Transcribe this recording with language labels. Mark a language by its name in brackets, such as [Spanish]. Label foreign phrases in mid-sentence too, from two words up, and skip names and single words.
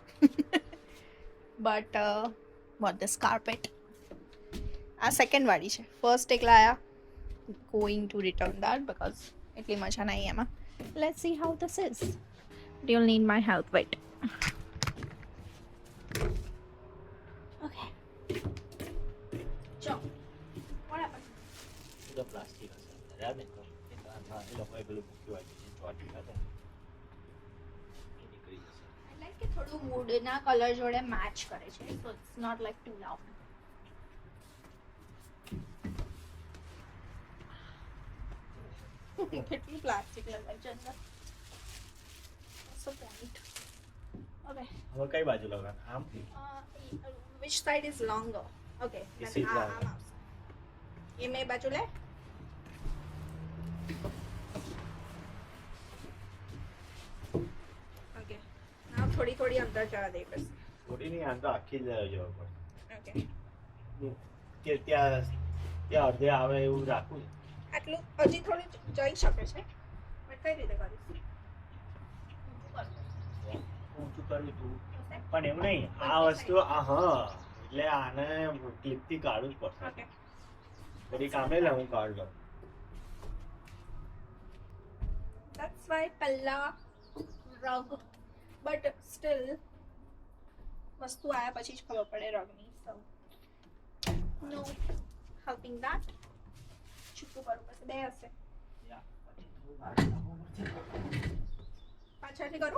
[English] but what this carpet [Gujarati] આ સેકન્ડ વાળી છે. ફર્સ્ટ એક લાયા, [English] going to return that because [Gujarati] એટલી મજા નહીં એમાં. [English] Let's see how this is. You need my help. Wait. ઓકે ચો what happened? [Gujarati] તો પ્લાસ્ટિક હશે યાદ નહીં તો એ લોકોએ પેલું મૂક્યું હોય છે ચોટી હતા એ નીકળી જશે. [English] I like [Gujarati] કે થોડું વુડના કલર જોડે મેચ કરે છે, [English] so it's not like too loud. [Gujarati] કેટલી પ્લાસ્ટિક લગાવી છે અંદર. [English] What's the point? Okay. [Gujarati] હવે કઈ બાજુ લગાવ આમ [English] Which side is longer? Okay. This is longer. [Hindi] ये मैं बाजू ले. Okay. now थोड़ी थोड़ी अंदर जरा दे बस. [Gujarati] થોડી નહીં આમ તો આખી જ જવા પડે. Okay. કે ત્યાં અડધે આવે એવું રાખવું છે. આટલું હજી થોડું જઈ શકે છે, બટ કઈ રીતે કરીશ? ઊંચું કરવું તું પણ એવું નહીં આ વસ્તુ હા એટલે આને ક્લિપથી કાઢવું જ પડશે. ઓકે. બધી કામે લે હું કાઢ લઉં. [English] That's why [Gujarati] પહેલા રગ, બટ સ્ટીલ વસ્તુ આયા પછી જ ખબર પડે રગની. [English] So no helping that. [Gujarati] છૂટું કરવું પડશે. બે હશે. પાછળથી કરું.